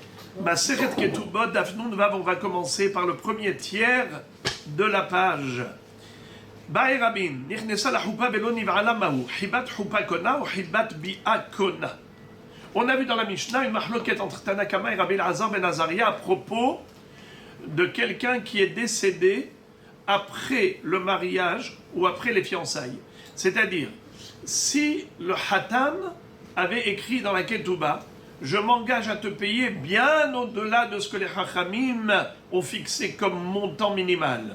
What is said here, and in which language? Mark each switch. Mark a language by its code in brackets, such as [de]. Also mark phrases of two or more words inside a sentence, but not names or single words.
[fr] Masechet Ketubot, Dafnun Vav, on va commencer par le premier tiers de la page. [arc] בעי רבין נכנסה לחופה ולא נבעלה מהו חיבת חופה קונה או חיבת ביאה קונה. [fr] On a vu dans la Mishnah une mahloket entre Tanakama et Rabbi Elazar ben Azaria à propos de quelqu'un qui est décédé après le mariage ou après les fiançailles. C'est-à-dire, si le Hatan avait écrit dans la Ketouba, je m'engage à te payer bien au-delà de ce que les Chachamim ont fixé comme montant minimal.